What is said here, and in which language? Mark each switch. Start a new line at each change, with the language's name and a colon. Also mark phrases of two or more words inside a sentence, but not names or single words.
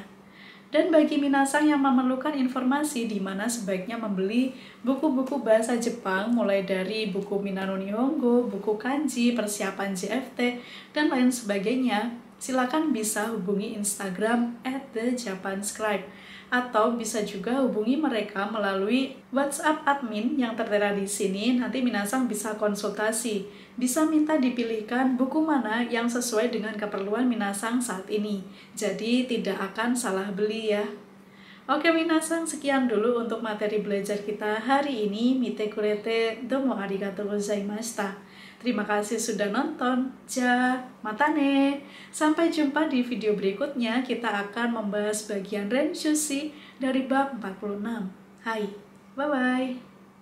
Indonesian: Dan bagi minasan yang memerlukan informasi di mana sebaiknya membeli buku-buku bahasa Jepang mulai dari buku Minano Nihongo, buku kanji, persiapan JFT, dan lain sebagainya, silakan bisa hubungi Instagram @thejapanscribe atau bisa juga hubungi mereka melalui WhatsApp admin yang tertera di sini. Nanti minasang bisa konsultasi, bisa minta dipilihkan buku mana yang sesuai dengan keperluan minasang saat ini. Jadi tidak akan salah beli ya. Oke minasang, sekian dulu untuk materi belajar kita hari ini.
Japanese: 見てくれてどうもありがとうございました.
Indonesian: Terima kasih sudah nonton.
Japanese: じゃ、またね.
Indonesian: Sampai jumpa di video berikutnya. Kita akan membahas bagian Renshushi dari bab 46.
English: Hai, bye-bye.